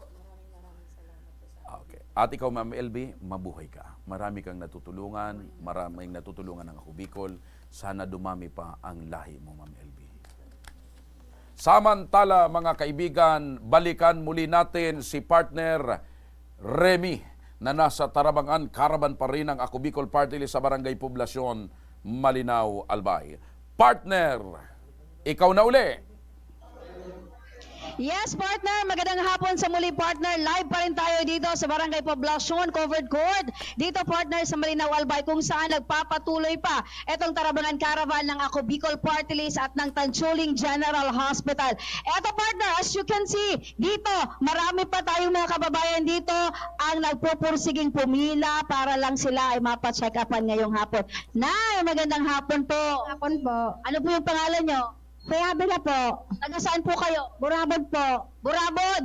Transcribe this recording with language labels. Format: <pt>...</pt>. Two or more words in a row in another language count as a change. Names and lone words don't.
<tl>Okay. At ikaw, Ma'am LB, mabuhay ka. Marami kang natutulungan, maraming natutulungan ng Ako Bicol. Sana dumami pa ang lahi mo, Ma'am LB. Samantala, mga kaibigan, balikan muli natin si partner Remy na nasa Tarabangan, Caravan pa rin ang Ako Bicol Party List sa Barangay Poblasyon, Malinaw, Albay. Partner, ikaw na uli.</tl> <en>Yes, partner.</en> <tl>Magandang hapon sa muli, partner. Live pa rin tayo dito sa Barangay Poblasyon, Covered Court. Dito, partner, sa Malinaw, Albay, kung saan nagpapatuloy pa itong Tarabangan Caravan ng Ako Bicol Party List at ng Tansuling General Hospital. Eto, partner,</tl> <en>as you can see,</en> <tl>dito, marami pa tayong mga kababayan dito ang nagpupursiging pumila para lang sila ay mapacheck upan ngayong hapon. Nay, magandang hapon po. Hapon po. Ano po yung pangalan nyo? Kuya Abela po. Taga saan po kayo? Burabod po. Burabod!</tl>